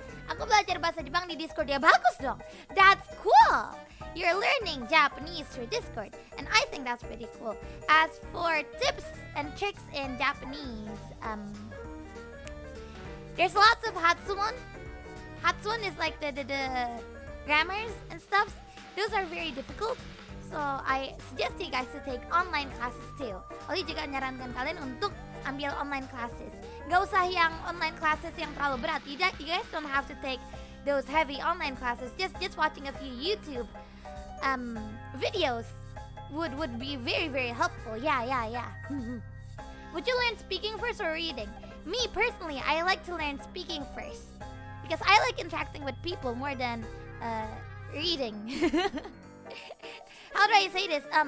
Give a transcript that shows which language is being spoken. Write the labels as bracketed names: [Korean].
[Indonesian] Aku belajar bahasa Jepang di Discord ya, bagus dong. [English] That's cool. You're learning Japanese through Discord, and I think that's pretty cool. As for tips and tricks in Japanese, there's lots of Hatsuon. Hatsuon is like the grammars and stuff. Those are very difficult. So I suggest you guys to take online classes too. [Indonesian] Ollie juga nyarankan kalian untuk ambil online classes. Gak usah yang online classes yang terlalu berat. [English] You guys don't have to take those heavy online classes. Just watching a few YouTube videos would be very very helpful. Yeah. Would you learn speaking first or reading? Me personally, I like to learn speaking first because I like interacting with people more than reading. How do I say this?